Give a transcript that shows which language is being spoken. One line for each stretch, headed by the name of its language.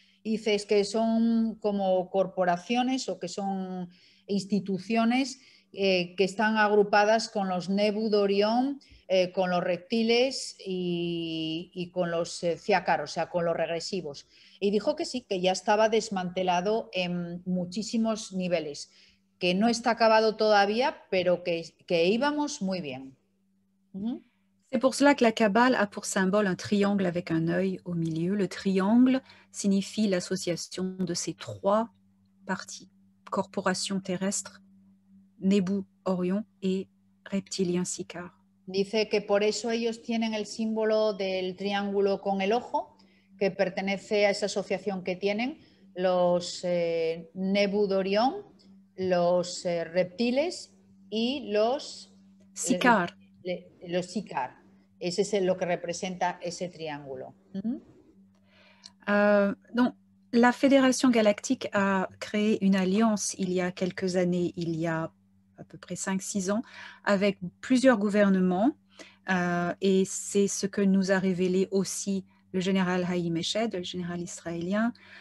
Spanish: Y dice, es que son como corporaciones o que son instituciones que están agrupadas con los Nebu de Orión, con los reptiles y con los Ciacar, o sea, con los regresivos. Y dijo que sí, que ya estaba desmantelado en muchísimos niveles, que no está acabado todavía, pero que íbamos muy bien. Ujú.
French: C'est pour cela que la Kabbale a pour symbole un triangle avec un œil au milieu. Le triangle signifie l'association de ces trois parties, corporation terrestre, Nebu, Orion et reptilien Sicare.
Spanish: Dice que por eso ellos tienen el símbolo del triángulo con el ojo, que pertenece a esa asociación que tienen los Nebu de Orión, los reptiles y los Sicare. los Sicar. Ese es lo que representa ese triángulo.
French: Donc, la Fédération galactique a créé une alliance il y a quelques années, il y a à peu près 5-6 ans, avec plusieurs gouvernements. Et c'est ce que nous a révélé aussi le général Haïm Eshed, le général israélien.